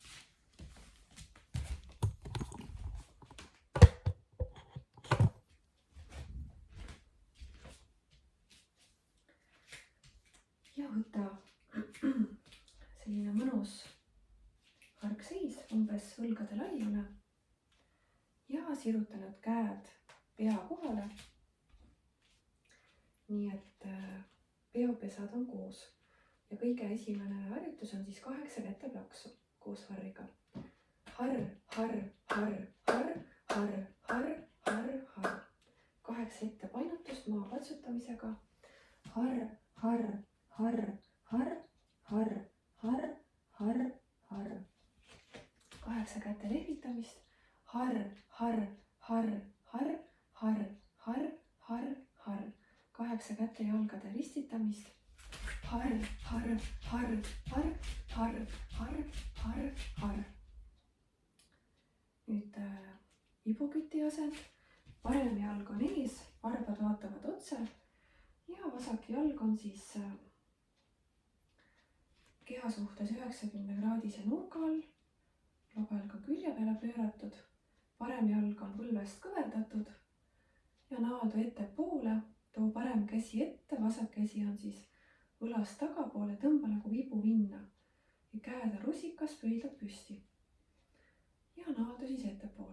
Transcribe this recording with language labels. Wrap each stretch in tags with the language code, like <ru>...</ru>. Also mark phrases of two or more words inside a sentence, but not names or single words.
<et>ja võta selline mõnus hargseis, umbes õlgade laiune ja siruta nüüd käed pea kohale. nii et peopesad on koos ja kõige esimene harjutus on siis 8 käteplaksu koos Harriga. Har, har, har, har, har, har, har, har. 8 ettepainutust maa patsutamisega. Har, har, har, har, har, har, har, har. 8 käte lehvitamist. Har, har, har, har, har, har, har, har. 8 käte jalgade ristitamist. Har, har, har, har, har, har, har, har. nüüd ibuküti asend. parem jalg on ees, varbad vaatavad otse ja vasak jalg on siis keha suhtes 90 kraadise nurga all, lobajalg on külje peale pööratud, parem jalg on põlvest kõverdatud ja naaldu ettepoole, too parem käsi ette, vasak käsi on siis õlast tagapoole, tõmba nagu vibuvinna ja käed on rusikas, pöidlad püsti ja naaldu siis ettepoole.</et>